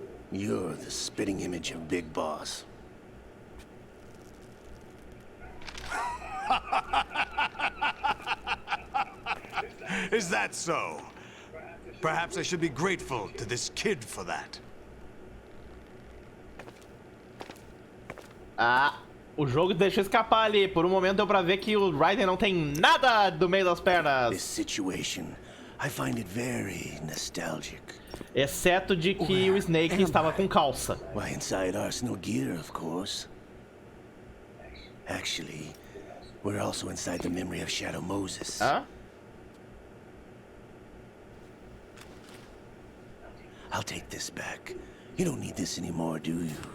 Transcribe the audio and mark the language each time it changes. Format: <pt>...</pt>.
<en>You're the spitting image of Big Boss. Is that so? Perhaps I should be grateful to this kid for that.</en> <pt>Ah, o jogo deixou escapar ali. Por um momento deu pra ver que o Raiden não tem nada do meio das pernas.</pt> <en>This situation, I find it very nostalgic.</en> <pt>Exceto de que o Snake estava com calça.</pt> <en>Why, inside Arsenal gear, of course. Actually, we're also inside the memory of Shadow Moses. Hã? I'll take this back. You don't need this anymore, do you?</en>